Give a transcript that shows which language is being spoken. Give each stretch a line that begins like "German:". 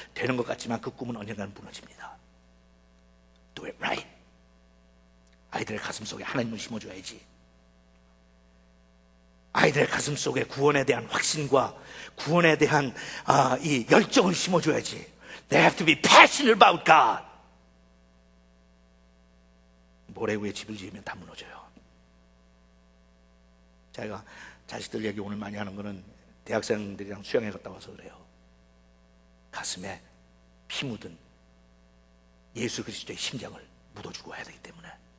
Korean: 되는 것 같지만 그 꿈은 언젠가는 무너집니다.
English: Do it right.
Korean: 아이들의 가슴 속에 하나님을 심어줘야지. 아이들의 가슴 속에 구원에 대한 확신과 구원에 대한 이 열정을 심어줘야지.
English: They have to be passionate about God.
Korean: 모래 위에 집을 지으면 다 무너져요. 제가 자식들 얘기 오늘 많이 하는 거는 대학생들이랑 수영회 갔다 와서 그래요. 가슴에 피 묻은 예수 그리스도의 심장을 묻어주고 와야 되기 때문에.